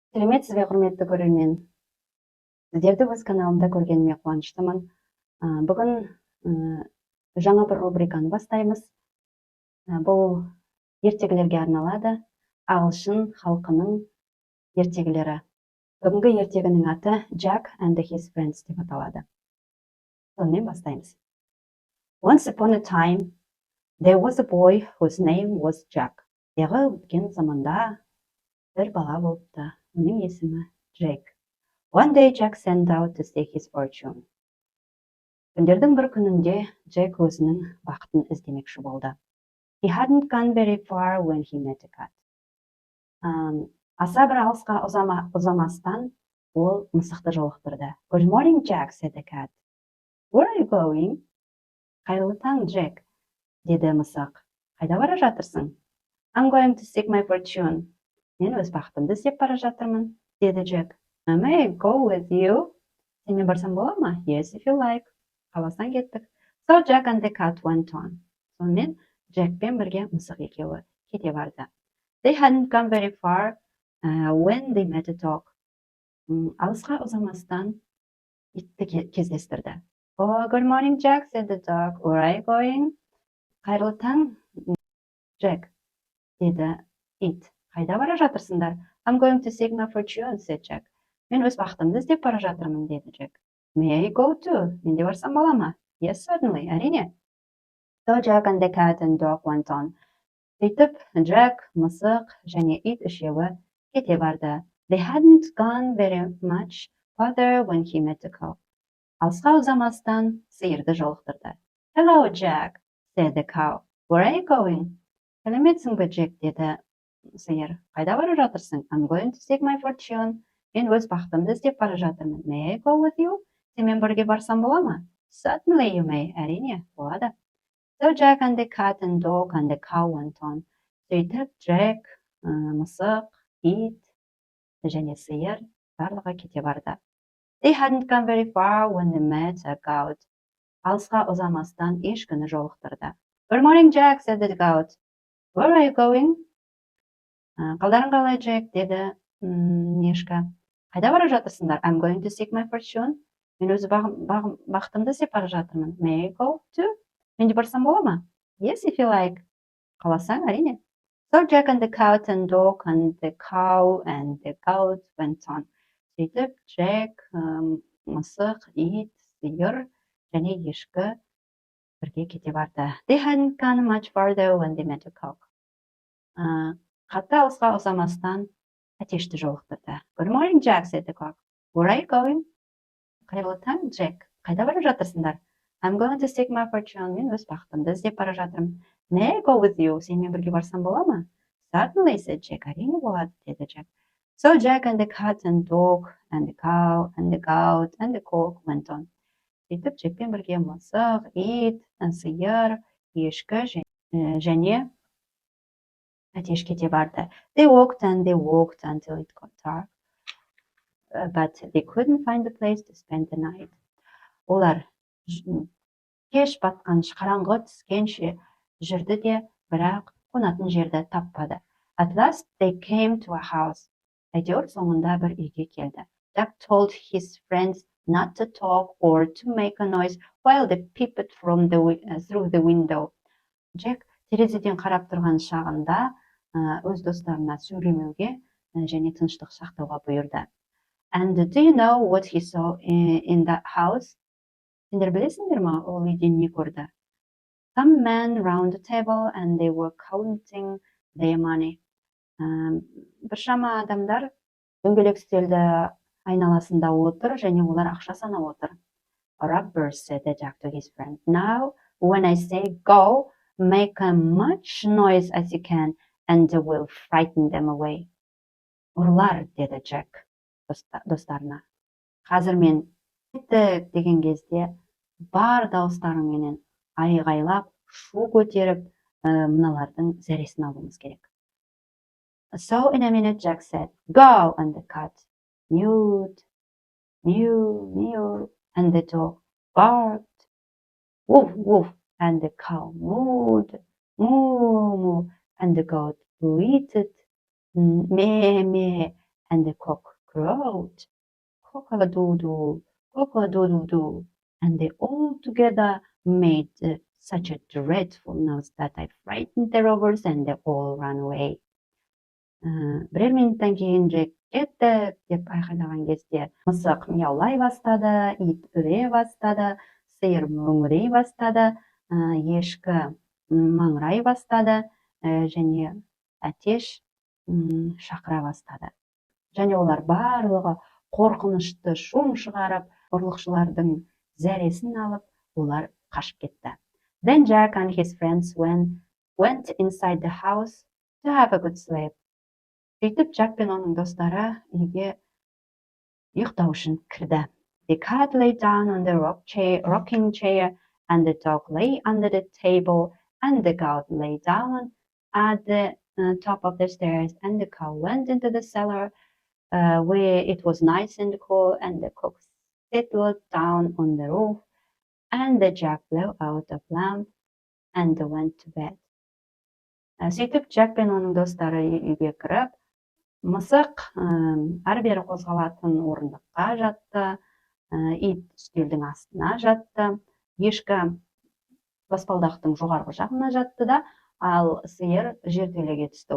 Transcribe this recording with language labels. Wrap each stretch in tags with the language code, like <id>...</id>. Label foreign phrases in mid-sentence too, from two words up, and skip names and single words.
<kk>Салеметсізбе, құрметті көрермен. Сіздерді өз каналымда көргеніме қуаныштымын. Бүгін жаңа бір рубриканы бастаймыз. Бұл ертегілерге арналады. Ағылшын халқының ертегілері. Бүгінгі ертегінің аты Jack and his friends деп аталады. Сонымен бастаймыз.</kk> <en>Once upon a time, there was a boy whose name was Jack.</en> <kk>Яғы өткен заманда бір бала болыпты. Оның есімі Джек.</kk> <en>One day Jack sent out to seek his fortune.</en> <kk>Күндердің бір күнінде Джек өзінің бақытын іздемекші болды.</kk> <en>He hadn't gone very far when he met a cat.</en> <kk>Аса бір алысқа ұзамастан ол мысықты жолықтырды.</kk> <en>Good morning, Jack, said the cat. Where are you going?</en> <kk>Хайырлы таң, Джек, деді мысық. Қайда бара жатырсың?</kk> <en>I'm going to seek my fortune.</en> <kk>Мен өз бақытымды іздеп бара жатырмын, деді Джек.</kk> <en>May I go with you?</en> <kk>Сенімен барсам бола ма?</kk> <en>Yes, if you like.</en> <kk>Қаласаң кеттік.</kk> <en>So Jack and the cat went on.</en> <kk>Сонымен Джекпен бірге мысық екеуі кете барды.</kk> <en>They hadn't gone very far when they met a dog.</en> <kk>Алысқа ұзамастан итті кездестірді.</kk> <en>Oh, good morning, Jack, said the dog. Where are you going?</en> <kk>Хайырлы таң, Джек, деді ит. Қайда бара жатырсыңдар?</kk> <en>I'm going to seek my fortune, said Jack.</en> <kk>Мен өз бақытымды іздеп бара жатырмын, деді Джек.</kk> <en>May I go too?</en> <kk>Мен де барсам бола ма?</kk> <en>Yes, certainly, әрине. So Jack and the cat and dog went on.</en> <kk>Сөйтіп, Джек, мысық және ит үшеуі кете барды.</kk> <en>They hadn't gone very much farther when he met a cow.</en> <kk>Алысқа ұзамастан сиырды жолықтырды.</kk> <en>Hello, Jack, said the cow. Where are you going?</en> <kk>Салеметсізбе, Джек, деді сиыр. Қайда бара жатырсың?</kk> <en>I'm going to seek my fortune.</en> <kk>Мен өз бақытымды іздеп бара жатырмын.</kk> <en>May I go with you?</en> <kk>Сенімен бірге барсам бола ма?</kk> <en>Certainly you may.</en> <kk>Әрине, болады.</kk> <en>So Jack and the cat and dog and the cow went on.</en> <kk>Сөйтіп, Джек, мысық, ит және сиыр барлығы кете барды.</kk> <en>They hadn't gone very far when they met a goat.</en> <kk>Алысқа ұзамастан ешкіні жолықтырды.</kk> <en>Good morning, Jack, said the goat. Where are you going?</en> <kk>Қалдарың қалай, Джек, деді ешкі. Қайда бара жатырсыңдар?</kk> <en>I'm going to seek my fortune.</en> <kk>Мен өзі бақытымды іздеп бара жатырмын.</kk> <en>May I go too?</en> <kk>Мен де барсам бола ма?</kk> <en>Yes, if you like.</en> <kk>Қаласаң, әрине.</kk> <en>So Jack and the cat and dog and the cow and the goat went on.</en> <kk>Сөйтіп, Джек, мысық, ит, сиыр және ешкі бірге кете барды.</kk> <en>They hadn't gone much farther when they met a cock.</en> <kk>Қатты алысқа ұзамастан әтешті жолықтырды.</kk> <en>Good morning, Jack, said the cock. Where are you going?</en> <kk>Қайырлы таң, Джек, қайда бара жатырсыңдар?</kk> <en>I'm going to seek my fortune.</en> <kk>Мен өз бақытымды іздеп бара жатырмын.</kk> <en>May I go with you?</en> <kk>Сенімен бірге барсам бола ма?</kk> <en>Certainly, said Jack.</en> <kk>Әрине болады, деді Джек.</kk> <en>So Jack and the cat and dog and the cow and the goat and the cock went on.</en> <kk>Сөйтіп, Джекпен бірге мысық, ит, сиыр, ешкі және әтеш кете барды.</kk> <en>They walked until it got dark, but they couldn't find a place to spend the night.</en> <kk>Олар кеш батқан қараңғы түскенше жүрді де, бірақ қонатын жерді таппады.</kk> <en>At last they came to a house.</en> <kk>Әйтеуір соңында бір үйге келді.</kk> <en>Jack told his friends not to talk or to make a noise while they peeped through the window.</en> <kk>Jack терезеден қарап тұрған шағында өз достарына сөйлемеуге және тыныштық сақтауға бұйырды.</kk> <en>And do you know what he saw in that house?</en> <kk>Сендер білесіңдер ма, ол үйде не көрді?</kk> <en>Some men round the table and they were counting their money.</en> <kk>Біршама адамдар дөңгелек үстелді айналасында отыр және олар ақша санап отыр.</kk> <en>Robbers, said Jack to his friend. Now, when I say go, make as much noise as you can and we'll frighten them away.</en> <kk>Ұрлар, деді Джек достарына. Қазір мен кеттік деген кезде бар дауыстарыңменен айғайлап, шу көтеріп, мыналардың зәресін алуымыз керек.</kk> <en>So in a minute Jack said, go, and the cat mewed, mew, mew, and the dog barked, woof, woof, and the cow mooed, moo, moo, and the goat bleated, meh, meh, and the cock crowed. Cock-a-doodle, cock-a-doodle-doo. And they all together made such a dreadful noise that I frightened the robbers and they all ran away.</en> <kk>Бірер минуттан кейін Джек кеттік деп айқайлаған кезде мысық мияулай бастады, ит үре бастады, сиыр мөңірей бастады, ешкі маңырай бастады, және әтеш шақыра бастады. Және олар барлығы қорқынышты шум шығарып, ұрлықшылардың зәресін алып, олар қашып кетті.</kk> <en>Then Jack and his friends went inside the house to have a good sleep.</en> <kk>Сөйтіп, Джек пен оның достары үйге ұйықтау үшін кірді.</kk> <en>The cat lay down on the rocking chair, and the dog lay under the table, and the goat lay down at the top of the stairs, and the cow went into the cellar where it was nice and cool, and the cook settled down on the roof, and the Jack blew out the lamp and went to bed.</en> <kk>Сөйтіп, Джек пен оның достары үйге кіріп, мысық әрі-бері қозғалатын орындыққа жатты, ит үстелдің астына жатты, ешкі баспалдақтың жоғарғы жағына жатты да, ал сиыр жертөлеге түсті.</kk>